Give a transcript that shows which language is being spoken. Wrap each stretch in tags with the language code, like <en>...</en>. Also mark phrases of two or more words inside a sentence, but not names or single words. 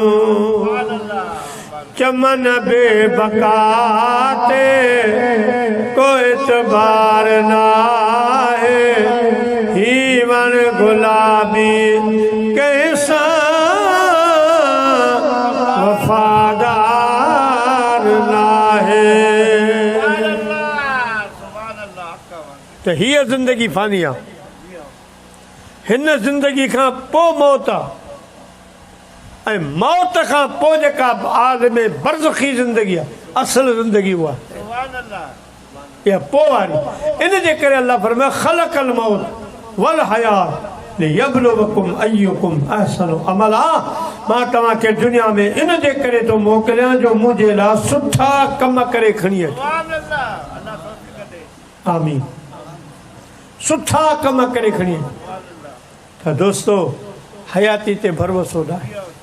<sd>चमन बेबकाते कोई एतबार नाहे ही वन गुलाबी कैसा वफादार नाहे। तो हीअ ज़िंदगी फ़ानी आहे। हिन ज़िंदगी खां पोइ मौत आहे ऐं मौत खां पोइ जेका आलम बरज़खी ज़िंदगी आहे असल ज़िंदगी उहा इहा पोइ वारी। इन जे करे अल्लाह फरमाए</sd> <ar>خلق الموت والحياة ليبلوكم أيكم أحسن عملا.</ar> <sd>मां तव्हांखे दुनिया में इन जे करे थो मोकिलियां जो मुंहिंजे लाइ सुठा कम करे खणी अचो। आमीन। सुठा कम करे खणी अचो। त दोस्तो हयाती ते भरोसो न आहे।</sd>